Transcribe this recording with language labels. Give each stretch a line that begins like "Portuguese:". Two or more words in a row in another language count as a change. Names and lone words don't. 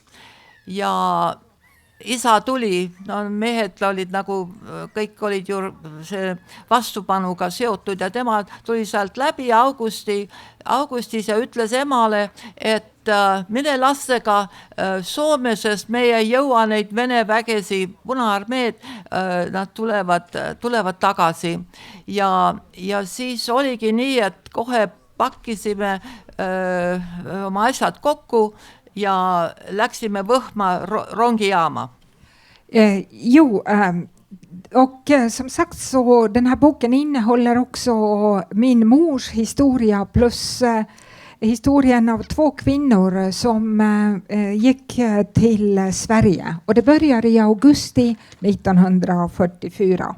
Estonian: Ja isa tuli, mehed olid nagu, kõik olid ju see vastupanuga seotud ja tema tuli sealt läbi augustis ja ütles emale, et mine lastega Soome, sest meie ei jõua neid Vene vägesi, Punaarmeed, nad tulevad tagasi. Ja siis oligi nii, et kohe pakkisime oma asjad kokku ja läksime Võhma rongijaama.
Swedish: Och som sagt så den här boken innehåller också min mors historia plus historien av två kvinnor som gick till Sverige. Och det började i augusti 1944.